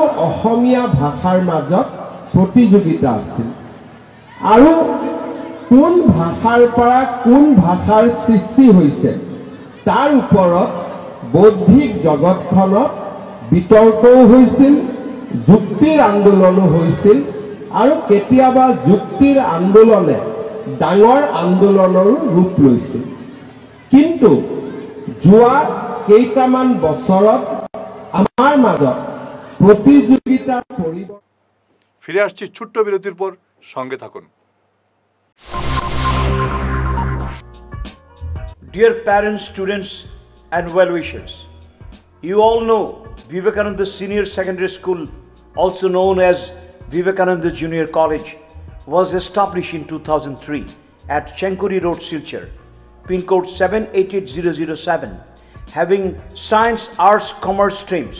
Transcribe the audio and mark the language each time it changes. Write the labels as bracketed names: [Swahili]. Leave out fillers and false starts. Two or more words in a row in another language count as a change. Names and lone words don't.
[Assamese] অসমীয়া ভাষাৰ মাজত প্ৰতিযোগিতা আছিল আৰু কোন ভাষাৰ পৰা কোন ভাষাৰ সৃষ্টি হৈছে তাৰ ওপৰত বৌদ্ধিক জগতখনত বিতৰ্কও হৈছিল, যুক্তিৰ আন্দোলনো হৈছিল আৰু কেতিয়াবা যুক্তিৰ আন্দোলনে ডাঙৰ আন্দোলনৰো ৰূপ লৈছিল। কিন্তু যোৱা কেইটামান বছৰত আমাৰ মাজত প্ৰতিযোগিতাৰ পৰিৱৰ্তন। [Bangla] ফিরে আসছি ছোট্ট বিরতির পর, সঙ্গে থাকুন। [English] Dear parents, students and well-wishers, you all know Vivekananda Senior Secondary School, also known as Vivekananda Junior College, was established in 2003 at Chenkuri Road, Silchar, pin code 788007, having science, arts, commerce streams.